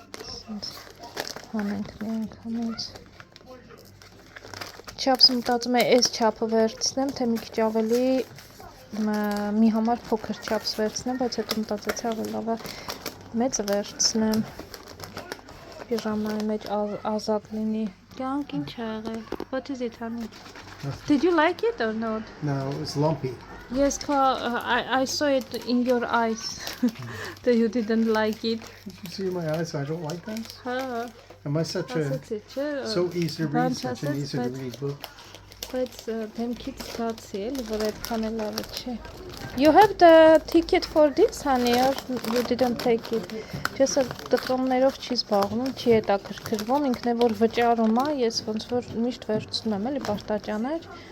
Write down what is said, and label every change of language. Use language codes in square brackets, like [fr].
[hy] սենց հանենք մի անգամից, չափս մտածում եմ այս չափը վերցնեմ, թե մի քիչ ավելի մի համար փոքր չափս վերցնեմ, բայց հետո մտածեցի ավելի լավ է մեծը վերցնեմ, պիժամայի մեջ ազատ լինի, կյանք ինչ է եղել, [en] what is it honey? Did you like it or not? No, it's lumpy. Yes, I saw it in your eyes that you didn't like it. Did you see in my eyes I don't like this? Am I such [hy] Ասեցի, չէ, [en] so easy to read, [hy] բան [en] such an easy to read book? [hy] Բայց դեմքից զգացի էլի, որ այդքան էլ լավը չէ. [en] You have the ticket for this, honey, or you didn't take it? [hy] Ջեսը դպրոմներով չի զբաղվում, չի հետաքրքրվում, ինքն է որ վճարում է, ես ոնց որ միշտ վերցնում եմ էլի պարտաճաներ.